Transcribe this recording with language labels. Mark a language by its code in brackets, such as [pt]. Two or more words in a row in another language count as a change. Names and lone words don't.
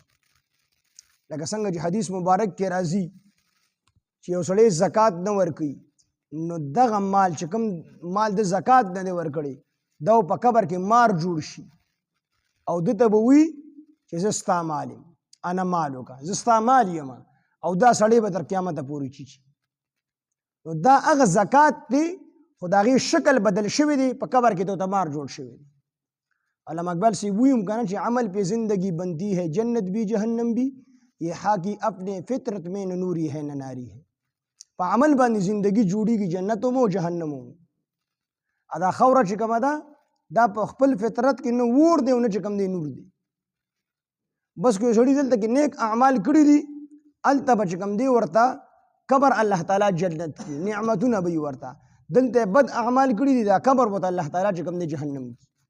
[ps] لکه څنګه چې حدیث مبارک کې راځي چې یو سړی زکات نه ورکوي نو دغه مال چې کوم مال د زکات نه دی ورکړی دا په قبر کې مار جوړ شي او ده ته به وي چې زه ستا مال یم، [ar] انا مالک، [ps] زه ستا مال یم، او دا سړی به تر قیامته پورې چیچي. نو دا هغه زکات دی خو د هغې شکل بدل شوی دی، په قبر کې ته مار جوړ شوی دی. [ur] علامہ اقبال [ps] سی ویم کنه چې [ur] عمل پہ زندگی بنتی ہے جنت بھی جہنم بھی یہ حاکی اپنے فطرت میں نہ نوری ہے نہ ناری ہے. [ps] په عمل باندې زندگی جوړیږي جنت مو جهنم مو. ادا خوره چې کومه ده دا په خپل فطرت کې نه ور دی او نه چې کوم دی نور دی. بس کوئی سړي دلته کې نیک اعمال کړي دي هلته به چې کوم دی ورته قبر الله تعالی جنت کی نعمتونه به ورته، دلته بد اعمال کړي دي دا قبر ورته الله تعالی چې کوم دی جهنم کی.